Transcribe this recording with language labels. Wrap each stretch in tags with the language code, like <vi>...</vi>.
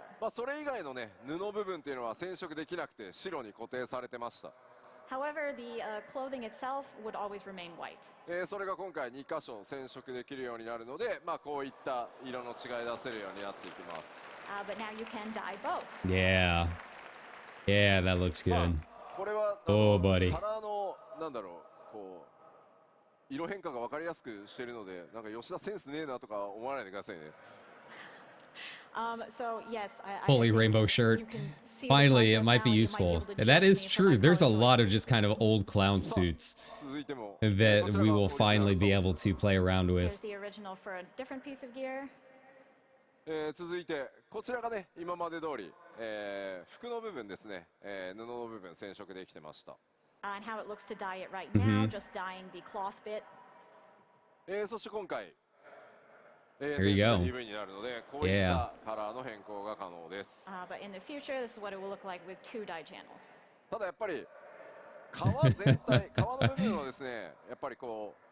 <ja>それ以外のね、布部分っていうのは染色できなくて白に固定されてました。</ja> <en>However, the clothing itself would always remain white.</en> <ja>それが今回2箇所染色できるようになるので、こういった色の違い出せるようになっていきます。</ja> <en>But now you can dye both. Yeah. Yeah, that looks good.</en> <ja>これは</ja> <en>Oh, buddy.</en> <ja>カラーのなんだろう、こう色変化が分かりやすくしているので、なんか吉田センスねえなとか思わないでくださいね。</ja> <en>So yes, Fully rainbow shirt. Finally, it might be useful. And that is true. There's a lot of just kind of old clown suits that we will finally be able to play around Here's with. the original for a different piece of gear.</en> <ja>続いてこちらがね、今まで通り、服の部分ですね、布の部分染色できてました。</ja> <en>And how it looks to dye it right now, just dyeing the cloth bit.</en> <ja>そして今回、</ja> <en>There you go.</en> <ja>染色が鈍いになるので、こういったカラーの変更が可能です。</ja> <en>But in the future, this is what it will look like with 2-die channels.</en> <ja>ただやっぱり革全体、革の部分はですね、やっぱりこう。</ja>